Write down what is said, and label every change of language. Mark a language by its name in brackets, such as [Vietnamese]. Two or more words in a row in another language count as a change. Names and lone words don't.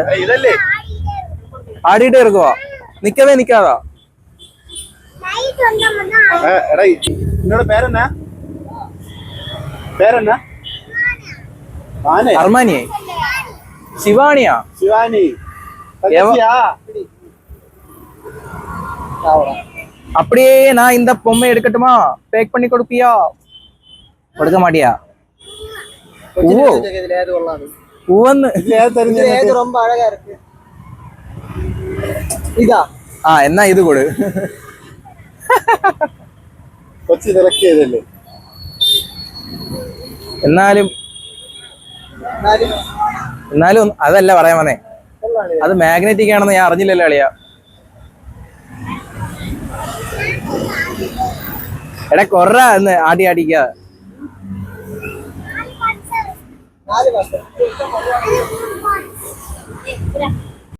[Malayalam] ഇതല്ലേ ആടിയിട്ട് ഇറക്കുവാ? നിക്കാതാ? എടാ നിന്നോട് പേരെന്നാ? അർമാനിയെ? ശിവാണിയാ? ശിവാനി. [Tamil] அப்படியே நான் இந்த பொம்மை எடுக்கட்டுமா? பேக் பண்ணி கொடுப்பியா? கொடுக்க மாட்டியா? ரொம்ப அழகா இருக்கு. இதா? [Malayalam] എന്നാ ഇത് കൊടു. കൊച്ചി സെലക്ട് ചെയ്തല്ലേ? എന്നാലും അതല്ല പറയാൻ വന്നേ. അത് മാഗ്നറ്റിക് ആണെന്ന് ഞാൻ അറിഞ്ഞില്ലല്ലോ അളിയാ. എടാ കൊറ എന്ന് ആടിക്ക.